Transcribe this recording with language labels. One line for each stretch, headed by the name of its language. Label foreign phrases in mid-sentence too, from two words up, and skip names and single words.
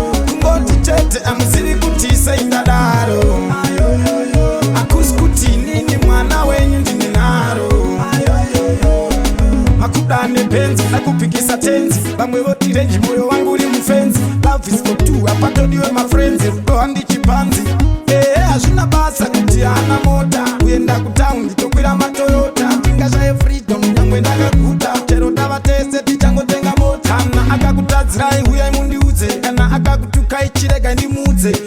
Shona: Kungoti chete, amuzivi kuti sei ndadaro. Hakusi kuti inini mwana wenyu ndine nharo. Makuda nepenzi, da kupikisa tenzi. Vamwe voti renji, moyo wangu uri mufenzi.
English: Love is for two,
Shona: hapatodiwe mafriends. Rudo handi chipanzi. Ehe, hazvina basa kuti haana mota. Kuenda kutaundi tokwira matoyota. Tingashaye freedom, nyangwe ndakaguta. Chero tava tese, tichangotenga mota. Kana akakutadzirai, uyai mundiudze. Kana akakutukai, chirega ndimudze.